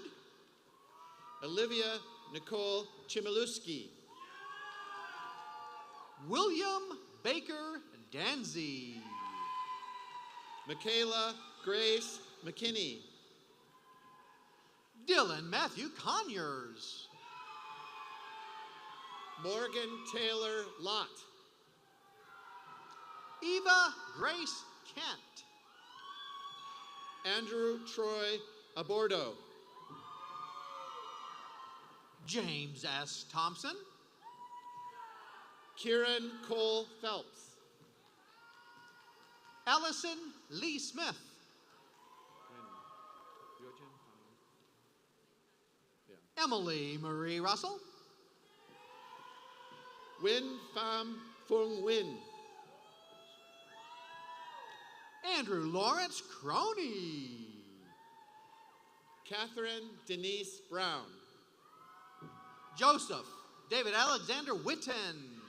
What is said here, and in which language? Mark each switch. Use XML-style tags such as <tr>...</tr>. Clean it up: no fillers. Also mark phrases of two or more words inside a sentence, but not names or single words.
<en>Olivia Nicole Chmielewski. William Baker Danzy. Michaela Grace McKinney. Dylan Matthew Conyers. Morgan Taylor Lott. Eva Grace Kent. Andrew Troy Abordo. James S. Thompson. Kieran Cole Phelps. Allison Lee Smith. Emily Marie Russell. Win Pham Phung Win. Andrew Lawrence Croney. Catherine Denise Brown. Joseph David Alexander Witten.</en>